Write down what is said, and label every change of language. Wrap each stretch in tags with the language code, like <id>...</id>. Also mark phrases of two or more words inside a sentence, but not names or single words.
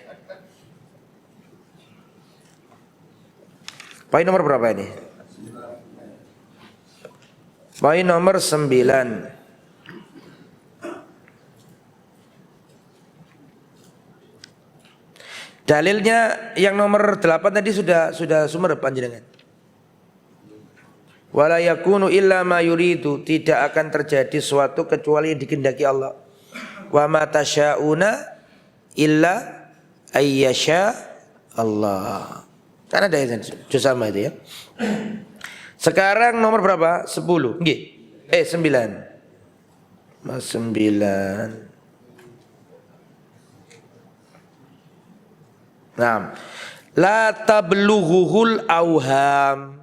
<id>Poin nomor berapa ini? Poin nomor 9. Dalilnya yang nomor 8 tadi sudah sumber panjenengan.</id> <ar>ولا يكون إلا ما يريد,</ar> <id>tidak akan terjadi suatu kecuali yang dikehendaki Allah.</id> <ar>وما تشاءون إلا أن يشاء الله.</ar> <id>Kan ada yang sama itu ya. Sekarang nomor berapa? 10. Nggih. 9. Mas 9.</id> <ar>Nah, لا تبلغه الأوهام.</ar>